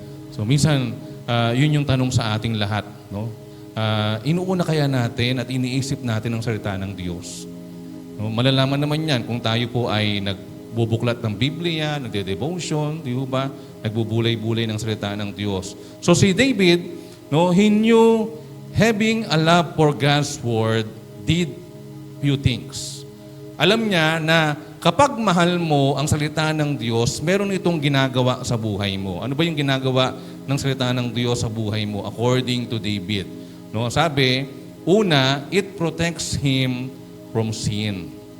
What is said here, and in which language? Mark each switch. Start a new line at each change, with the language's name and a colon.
Filipino: So, minsan, yun yung tanong sa ating lahat. No? Inuuna kaya natin at iniisip natin ang salita ng Diyos? No? Malalaman naman yan kung tayo po ay nagbubuklat ng Biblia, nagde-devotion, di ba? Nagbubulay-bulay ng salita ng Diyos.
English: So, si David, no, he knew having a love for God's Word did few things.
Filipino: Alam niya na kapag mahal mo ang salita ng Diyos, meron itong ginagawa sa buhay mo. Ano ba yung ginagawa ng salita ng Diyos sa buhay mo
English: according to David?
Filipino: No, sabi, una,
English: it protects him from sin.